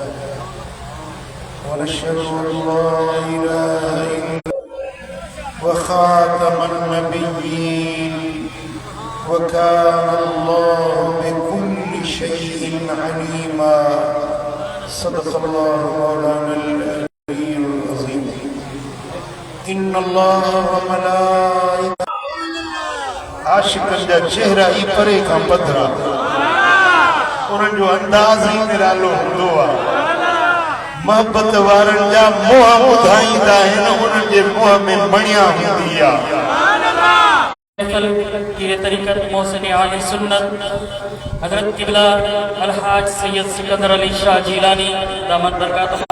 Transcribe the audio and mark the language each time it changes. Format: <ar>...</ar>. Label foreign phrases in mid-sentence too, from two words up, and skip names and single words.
<ar>ونشهد أن لا إله إلا وخاتم النبيين وكان الله بكل شيء عليما صدق الله مولانا العلي العظيم إن الله وملائكته</ar> <sd>आशिकन जा चेहरा ही परे का पधरा उन्हनि जो अंदाज़ ही निरालो हूंदो आहे मोहब्बत वारन जा मुंह ॿुधाईंदा आहिनि उन्हनि जे मुंह में मणिया हूंदी आहे पीर तरीक़त मोहसिन आले सुन्नत हज़रत क़िबला अलहाज सैयद सिकंदर अली शाह जीलानी दामद बरकातुहू</sd>